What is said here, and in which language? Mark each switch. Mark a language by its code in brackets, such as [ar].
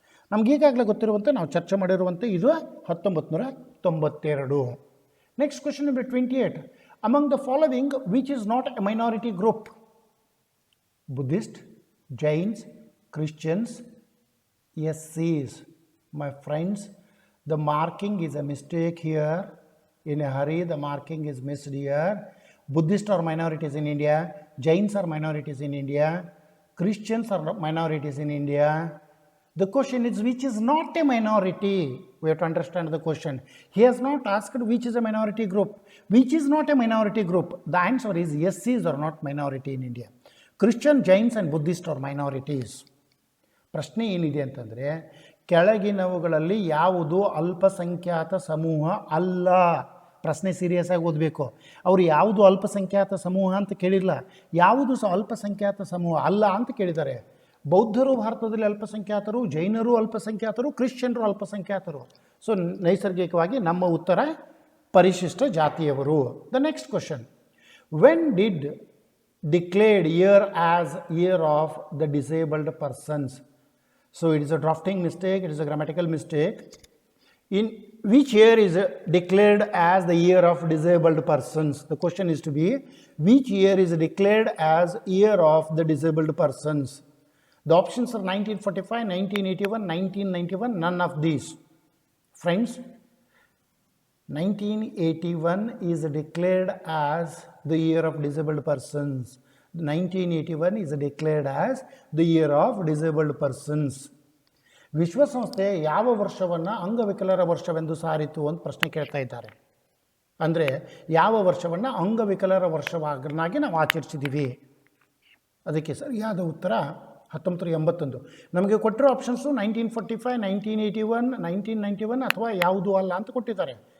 [kn] ನಮಗೀಗಾಗಲೇ ಗೊತ್ತಿರುವಂತೆ ನಾವು ಚರ್ಚೆ ಮಾಡಿರುವಂತೆ ಇದು 1992. [en] Next question number 28. Among the following which is not a minority group? Buddhist, Jains, Christians, SCs. My friends, the marking is a mistake here. In a hurry, the marking is missed here. Buddhists are minorities in India. Jains are minorities in India. Christians are minorities in India. The question is which is not a minority. We have to understand the question. He has not asked which is a minority group. Which is not a minority group? The answer is SCs are not minority in India. Christian, Jains and Buddhists are minorities. [kn] ಪ್ರಶ್ನೆ ಏನಿದೆ ಅಂತಂದರೆ, ಕೆಳಗಿನವುಗಳಲ್ಲಿ ಯಾವುದು ಅಲ್ಪಸಂಖ್ಯಾತ ಸಮೂಹ ಅಲ್ಲ? ಪ್ರಶ್ನೆ serious ಆಗಿ ಓದಬೇಕು. ಅವರು ಯಾವುದು ಅಲ್ಪಸಂಖ್ಯಾತ ಸಮೂಹ ಅಂತ ಕೇಳಿಲ್ಲ, ಯಾವುದು ಸಹ ಅಲ್ಪಸಂಖ್ಯಾತ ಸಮೂಹ ಅಲ್ಲ ಅಂತ ಕೇಳಿದ್ದಾರೆ. ಬೌದ್ಧರು ಭಾರತದಲ್ಲಿ ಅಲ್ಪಸಂಖ್ಯಾತರು, ಜೈನರು ಅಲ್ಪಸಂಖ್ಯಾತರು, ಕ್ರಿಶ್ಚಿಯನ್ರು ಅಲ್ಪಸಂಖ್ಯಾತರು. ಸೊ ನೈಸರ್ಗಿಕವಾಗಿ ನಮ್ಮ ಉತ್ತರ ಪರಿಶಿಷ್ಟ ಜಾತಿಯವರು. [en] The next question, when did declared year as year of the disabled persons? So it is a drafting mistake, it is a grammatical mistake. In which year is declared as the year of disabled persons? The question is to be, which year is declared as year of the disabled persons? The options are 1945, 1981, 1991, none of these. Friends, 1981 is declared as the year of disabled persons. 1981 is declared as the year of disabled persons. [kn] ವಿಶ್ವಸಂಸ್ಥೆ ಯಾವ ವರ್ಷವನ್ನು ಅಂಗವಿಕಲರ ವರ್ಷವೆಂದು ಸಾರಿತು ಅಂತ ಪ್ರಶ್ನೆ ಕೇಳ್ತಾ ಇದ್ದಾರೆ. ಅಂದರೆ ಯಾವ ವರ್ಷವನ್ನು ಅಂಗವಿಕಲರ ವರ್ಷವನ್ನಾಗಿ ನಾವು ಆಚರಿಸಿದ್ದೀವಿ? ಅದಕ್ಕೆ ಸರಿಯಾದ ಉತ್ತರ 1981. ನಮಗೆ ಕೊಟ್ಟಿರೋ ಆಪ್ಷನ್ಸು 1945, 1981, 1991 ಅಥವಾ ಯಾವುದೂ ಅಲ್ಲ ಅಂತ ಕೊಟ್ಟಿದ್ದಾರೆ.